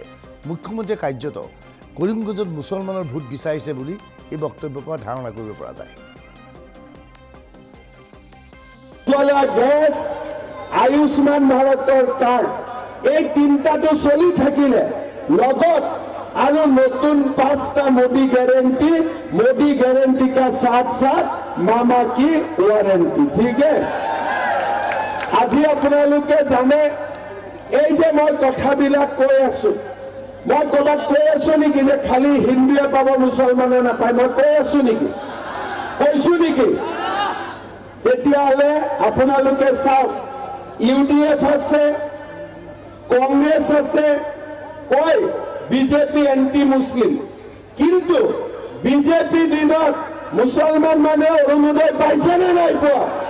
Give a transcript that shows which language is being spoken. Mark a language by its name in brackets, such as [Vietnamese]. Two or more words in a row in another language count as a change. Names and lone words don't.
[Assamese] মুখ্যমন্ত্ৰীয়ে কাৰ্যত কৰিমগঞ্জত মুছলমানৰ ভোট বিচাৰিছে বুলি এই বক্তব্যৰ পৰা ধাৰণা কৰিব পৰা যায়। গেছ, আয়ুষ্মান ভাৰতৰ কাৰ্ড এই তিনিটাটো চলি থাকিলে লগত আৰু নতুন 5টা মোদী [Hindi] गारंटी का साथ मामा की वारंटी। ठीक है, [Assamese] আজি আপোনালোকে জানে এই যে মই কথাবিলাক কৈ আছো, মই ক'ৰবাত কৈ আছো নেকি যে খালি হিন্দুৱে পাব মুছলমানে নাপায়? মই কৈ আছো নেকি? কৈছো নেকি? তেতিয়াহ'লে আপোনালোকে চাওক, UDF আছে, কংগ্ৰেছ আছে, কয় বিজেপি [English] anti Muslim, [Assamese] কিন্তু বিজেপি দিনত মুছলমান মানুহে অৰুণোদয় পাইছে নে নাই পোৱা?